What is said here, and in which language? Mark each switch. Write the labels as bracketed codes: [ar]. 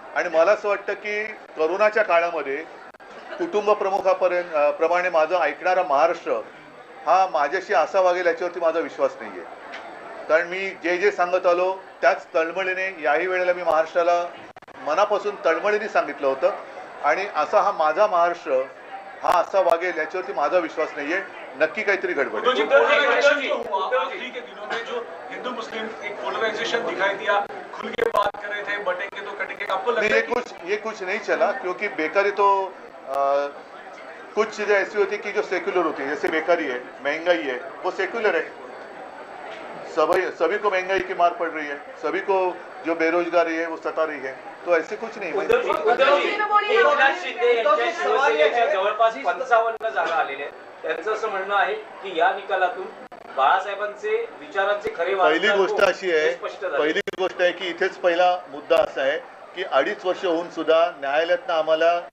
[mr] आणि मला असं वाटतं की करोनाच्या काळामध्ये कुटुंब प्रमुखापर्यंत प्रमाणे माझं ऐकणारा महाराष्ट्र हा माझ्याशी असा वागेल याच्यावरती माझा विश्वास नाही आहे. कारण मी जे जे सांगत आलो त्याच तळमळीने याही वेळेला मी महाराष्ट्राला मनापासून तळमळीने सांगितलं होतं. आणि असा हा माझा महाराष्ट्र हा असा वागेल याच्यावरती माझा विश्वास नाही आहे. नक्की काहीतरी गडबड आहे. [hi] हिंदू मुस्लिम एक पोलराइजेशन दिखाई दिया, खुल के बात कर रहे थे, बटेंगे तो कटेंगे. आपको लगता है ये कुछ नहीं चला क्योंकि बेकारी तो कुछ चीज़ें ऐसी होती कि जो सेक्युलर होती है. जैसे बेकारी है, महंगाई है, वो सेक्युलर है. सभी को महंगाई की मार पड़ रही है, सभी को जो बेरोजगारी है वो सता रही है. तो ऐसे कुछ नहीं. [mr] एकनाथ शिंदे यांच्या शिवसेनेच्या जवळपास 55 जागा आलेल्या आहेत. त्यांचं असं म्हणणं आहे की या निकालातून बाळासाहेबांचे विचारांचे खरे पहिली गोष्ट अशी आहे, स्पष्ट झाले. पहिली गोष्ट आहे की इथेच पहिला मुद्दा असा आहे की 2.5 वर्ष होऊन सुद्धा न्यायालयातनं आम्हाला